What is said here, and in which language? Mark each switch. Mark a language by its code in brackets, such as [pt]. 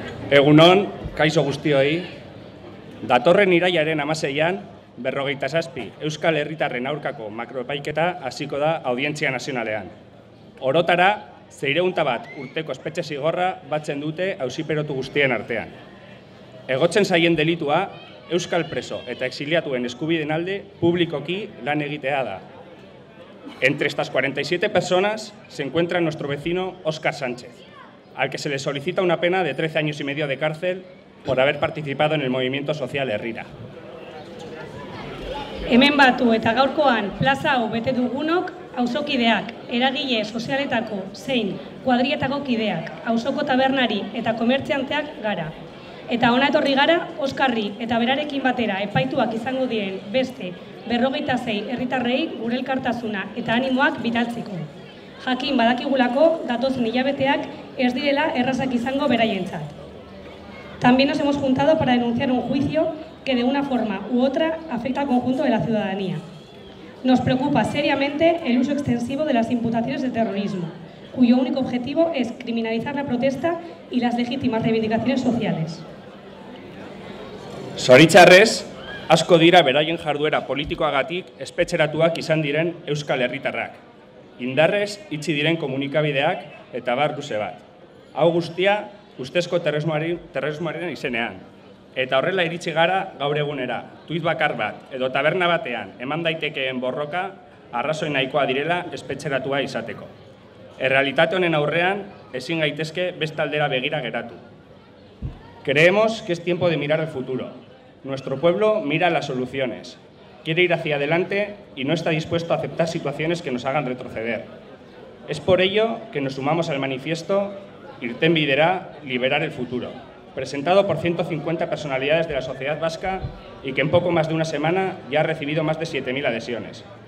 [eu] Egunon, kaixo guztioi, datorren irailaren 16an, 57 Euskal Herritarren aurkako makroepaiketa hasiko da Audientzia Nazionalean. Orotara, 301 urteko espetxe zigorra batzen dute auziperotu guztien artean. Egotzen zaien delitua, Euskal preso eta exiliatuen eskubideen alde publikoki lan egitea da. [es] Entre estas 47 personas se encuentra nuestro vecino Óscar Sánchez, al que se le solicita una pena de 13 años y medio de cárcel por haber participado en el movimiento social Herrira. [eu] Hemen batu eta gaurkoan plaza hau bete dugunok auzokideak, eragile sozialetako zein kuadrietako kideak, auzoko tabernari eta komertzianteak gara. Eta hona etorri gara, Oskarri eta berarekin batera epaituak izango diren beste 56 herritarrei gure elkartasuna eta animoak bidaltzeko. Jakin badakigulako datozen hilabeteak ez direla errazak izango beraientzat. [es] También nos hemos juntado para denunciar un juicio que de una forma u otra afecta al conjunto de la ciudadanía. Nos preocupa seriamente el uso extensivo de las imputaciones de terrorismo, cuyo único objetivo es criminalizar la protesta y las legítimas reivindicaciones sociales. [eu] Zoritxarrez, asko dira beraien jarduera politikoagatik espetxeratuak izan diren Euskal Herritarrak. Indarrez itxi diren komunikabideak eta bar luze bat. Hau guztia, ustezko terrorismoaren izenean. Eta horrela iritsi gara gaur egunera, tuit bakar bat edo taberna batean eman daitekeen borroka arrazoi nahikoa direla espetxeratua izateko. Errealitate honen aurrean ezin gaitezke beste aldera begira geratu. [es] Creemos que es tiempo de mirar al futuro. Nuestro pueblo mira las soluciones. Quiere ir hacia adelante y no está dispuesto a aceptar situaciones que nos hagan retroceder. Es por ello que nos sumamos al manifiesto Irtenbidera, liberar el futuro, presentado por 150 personalidades de la sociedad vasca y que en poco más de una semana ya ha recibido más de 7.000 adhesiones.